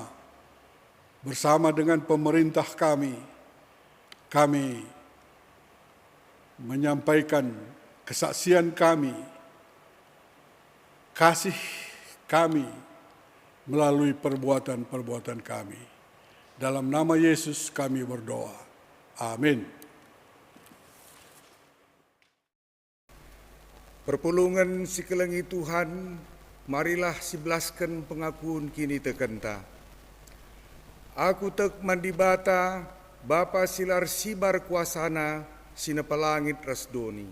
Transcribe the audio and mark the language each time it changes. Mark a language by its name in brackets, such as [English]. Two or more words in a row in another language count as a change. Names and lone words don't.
[Indonesian] Bersama dengan pemerintah kami menyampaikan kesaksian kami, kasih kami melalui perbuatan-perbuatan kami. Dalam nama Yesus kami berdoa. Amin. [Batak Karo] Perpulungan sikelengi Tuhan, marilah sibelaskan pengakuan kini tekenta. Aku tek mandibata, Bapa silar sibar kuasana, sinepalangit rasdoni.